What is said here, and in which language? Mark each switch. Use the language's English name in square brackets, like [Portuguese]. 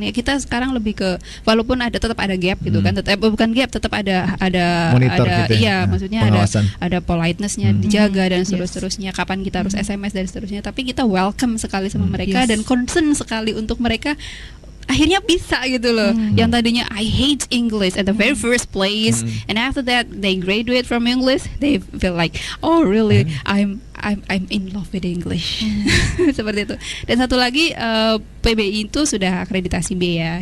[Indonesian] Ya kita sekarang lebih ke, walaupun tetap ada gap gitu kan, bukan gap, tetap ada Monitor gitu ya. iya, maksudnya Pengawasan. ada politeness-nya dijaga dan seterusnya, kapan kita harus SMS dan seterusnya. Tapi kita welcome sekali sama mereka dan concern sekali untuk mereka akhirnya bisa gitu loh. Yang tadinya [English] I hate English at the very first place, and after that they graduate from English, they feel like, oh really, I'm in love with English. [Indonesian] Seperti itu. Dan satu lagi, PBI itu sudah akreditasi B ya.